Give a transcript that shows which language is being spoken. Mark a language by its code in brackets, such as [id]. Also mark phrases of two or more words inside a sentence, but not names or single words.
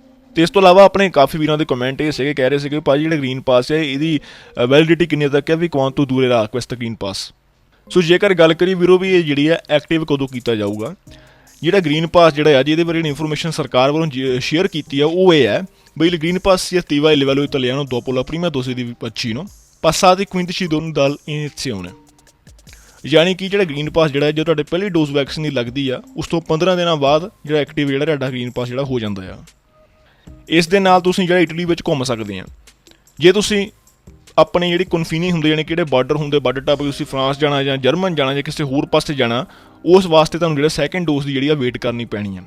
[pa] ਤੇ ਇਸ ਤੋਂ ਇਲਾਵਾ ਆਪਣੇ ਕਾਫੀ ਵੀਰਾਂ ਦੇ ਕਮੈਂਟ ਇਹ ਸੀਗੇ ਕਹਿ ਰਹੇ ਸੀਗੇ ਭਾਜੀ ਜਿਹੜਾ ਗ੍ਰੀਨ ਪਾਸ ਹੈ ਇਹਦੀ ਵੈਲਿਡਿਟੀ ਕਿੰਨੇ ਤੱਕ ਹੈ ਵੀ [it] quanto dura questo Green Pass. [pa] ਸੋ ਜੇਕਰ ਗੱਲ ਕਰੀ ਵੀਰੋ ਵੀ ਇਹ ਜਿਹੜੀ ਹੈ ਐਕਟਿਵ ਕਦੋਂ ਕੀਤਾ ਜਾਊਗਾ, ਜਿਹੜਾ ਗ੍ਰੀਨ ਪਾਸ ਜਿਹੜਾ ਆ ਜੀ ਇਹਦੇ ਬਾਰੇ ਇਨਫੋਰਮੇਸ਼ਨ ਸਰਕਾਰ ਵੱਲੋਂ ਸ਼ੇਅਰ ਕੀਤੀ ਆ ਉਹ ਇਹ ਹੈ ਬਈ [it] il Green Pass si attiva a livello italiano dopo la prima dose di vaccino passati 15 giorni dall'iniziazione। [pa] ਯਾਨੀ ਕਿ ਜਿਹੜਾ ਗ੍ਰੀਨ ਪਾਸ ਜਿਹੜਾ ਜੋ ਤੁਹਾਡੇ ਪਹਿਲੀ [en] dose vaccine [pa] ਦੀ ਲੱਗਦੀ ਆ ਉਸ ਤੋਂ 15 ਦਿਨਾਂ ਬਾਅਦ ਜਿਹੜਾ ਐਕਟਿਵ ਜਿਹੜਾ ਤੁਹਾਡਾ ਗ੍ਰੀਨ ਪਾਸ ਜਿਹੜਾ ਹੋ ਜਾਂਦਾ ਆ। ਇਸ ਦੇ ਨਾਲ ਤੁਸੀਂ ਜਿਹੜਾ ਇਟਲੀ ਵਿੱਚ ਘੁੰਮ ਸਕਦੇ ਆ। ਜੇ ਤੁਸੀਂ ਆਪਣੇ ਜਿਹੜੀ ਕਨਫੀਨੀ ਹੁੰਦੇ ਜਾਣੀ ਕਿ ਜਿਹੜੇ ਬਾਰਡਰ ਹੁੰਦੇ ਬਾਰਡਰ ਟੱਪ ਤੁਸੀਂ ਫਰਾਂਸ ਜਾਣਾ ਜਾਂ ਜਰਮਨ ਜਾਣਾ ਜਾਂ ਕਿਸੇ ਹੋਰ ਪਾਸੇ ਜਾਣਾ, ਉਸ ਵਾਸਤੇ ਤੁਹਾਨੂੰ ਜਿਹੜਾ [en] second dose [pa] ਦੀ ਜਿਹੜੀ ਆ ਵੇਟ ਕਰਨੀ ਪੈਣੀ ਆ।